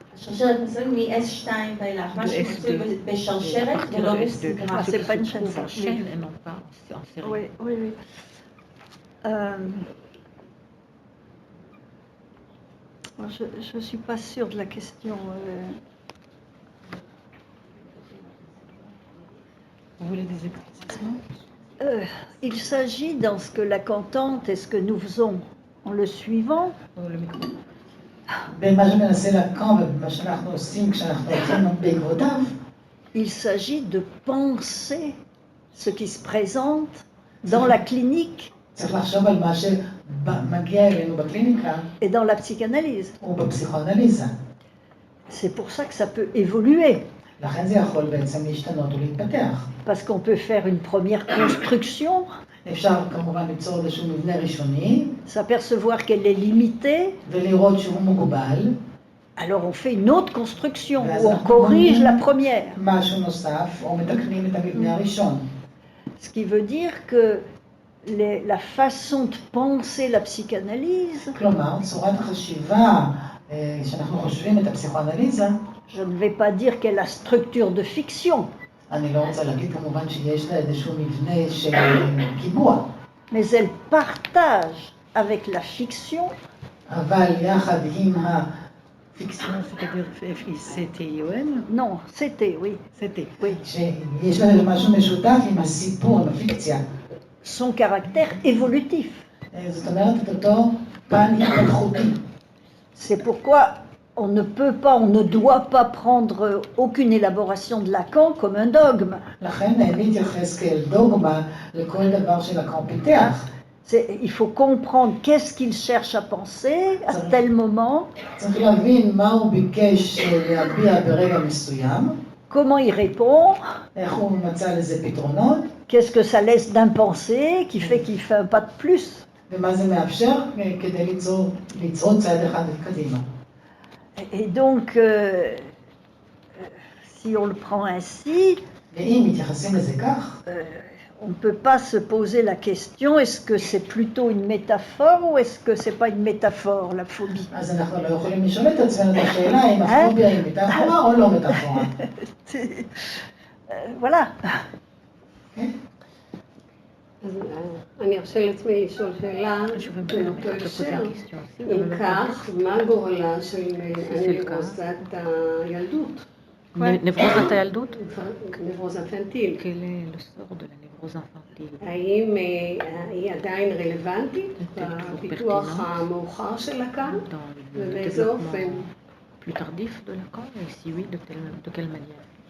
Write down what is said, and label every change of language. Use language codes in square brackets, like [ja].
[he] שרשרת מסמנים מ-S2 ואילך, מה שמצוי בשרשרת ולא בסדרה. [fr] Ah, c'est pas une chaîne, ça. chaîne et non pas en série. Oui, oui, oui. Je ne suis pas sûre de la question. Vous voulez des éclaircissements? Il s'agit dans ce que Lacan tente et ce que nous faisons en le suivant, [he] במה שמנסה לקום ובמה שאנחנו עושים כשאנחנו הולכים בעקבותיו, [fr] il s'agit de penser ce qui se présente dans la clinique [he] צריך לחשוב על מה שמגיע אלינו בקליניקה [fr] et dans la psychanalyse. [he] ובפסיכואנליזה. [fr] C'est pour ça que ça peut évoluer, [he] לכן זה יכול בעצם להשתנות ולהתפתח. [fr] parce qu'on peut faire une première construction, [he] אפשר כמובן ליצור איזשהו מבנה ראשוני, [fr] s'apercevoir qu'elle est limitée, [he] ולראות שהוא מוגבל, [fr] alors on fait une autre construction où on corrige la première. [he] משהו נוסף, או מתקנים את המבנה הראשון. [fr] Ce qui veut dire que la façon de penser la psychanalyse, [he] כלומר, צורת החשיבה שאנחנו חושבים את הפסיכואנליזה, [fr] je ne vais pas dire qu'elle a structure de fiction, [he] אני לא רוצה להגיד כמובן שיש לה איזשהו מבנה של קיבוע, [fr] mais elle partage avec la fiction [he] אבל יחד עם הפיקציה, [fr] C'est-à-dire FICTION? non, c'était, oui, C'était. oui, [he] שיש לה משהו משותף עם הסיפור, עם הפיקציה. [fr] son caractère évolutif. [he] זאת אומרת את אותו פן התפתחותי. [fr] C'est pourquoi on ne peut pas, on ne doit pas prendre aucune élaboration de Lacan comme un dogme. [he] לכן להתייחס כאל דוגמה לכל דבר שלקן פיתח. [fr] Il faut comprendre qu'est-ce qu'il cherche à penser à tel moment, [he] צריך להבין מה הוא ביקש להביע ברגע מסוים, [fr] comment il répond, [he] איך הוא מצא לזה פתרונות, [fr] qu'est-ce que ça laisse d'impensé qui fait qu'il fait un pas de plus. [he] ומה זה מאפשר כדי לצעוד צעד אחד קדימה. [fr] Et donc, si on le prend ainsi, [he] ואם מתייחסים לזה כך, [fr] on ne peut pas se poser la question, est-ce que c'est plutôt une métaphore ou est-ce que c'est pas une métaphore, la phobie? [he] אז אנחנו לא יכולים לשאול את עצמנו את השאלה אם הפוביה היא מטאפורה או לא מטאפורה. [fr] Voilà. [he] אז אני ארשה לעצמי לשאול שאלה באותו הקשר. אם כך, מה גורלה של הנברוזת הילדות? נברוזת הילדות? נברוז אינפנטיל. [fr] Quel est le sort de la névrose infantile? [he] האם היא עדיין רלוונטית בפיתוח המאוחר של לקאן? ובאיזה אופן? [fr] Plus tardif de Lacan, et si oui, de quelle manière?